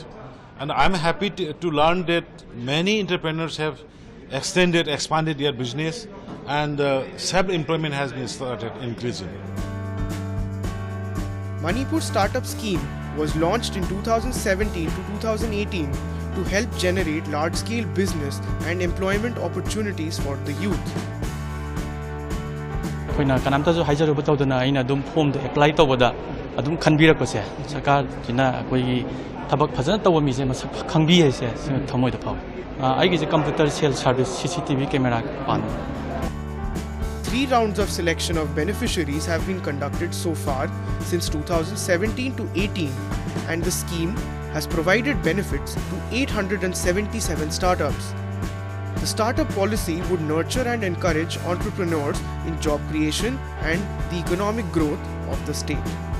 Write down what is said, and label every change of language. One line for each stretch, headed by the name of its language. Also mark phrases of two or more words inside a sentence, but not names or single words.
English: And I'm happy to learn that many entrepreneurs have expanded their business, and self-employment has been started increasing. Manipur Startup Scheme was launched in 2017 to 2018 to help generate large-scale business and employment opportunities for the youth.
Manipuri: ꯑꯩꯈꯣꯏꯅ ꯀꯅꯥꯝꯇꯁꯨ ꯍꯥꯏꯖꯔꯨꯕ ꯇꯧꯗꯅ ꯑꯩꯅ ꯑꯗꯨꯝ ꯐꯣꯝꯗ ꯑꯦꯄ꯭ꯂꯥꯏ ꯇꯧꯕꯗ ꯑꯗꯨꯝ ꯈꯟꯕꯤꯔꯛꯄꯁꯦ ꯁꯔꯀꯥꯔꯁꯤꯅ ꯑꯩꯈꯣꯏꯒꯤ ꯊꯕꯛ ꯐꯖꯅ ꯇꯧꯕ ꯃꯤꯁꯦ ꯃꯁꯛ ꯈꯪꯕꯤ ꯍꯥꯏꯁꯦ ꯁꯤꯅ ꯊꯃꯣꯏꯗ ꯐꯥꯎꯏ ꯑꯩꯒꯤꯁꯦ
English: computer sale service CCTV camera
Manipuri: ꯄꯥꯟꯕ.
English: 3 rounds of selection of beneficiaries have been conducted so far since 2017 to 18, and the scheme has provided benefits to 877 startups. The startup policy would nurture and encourage entrepreneurs in job creation and the economic growth of the state.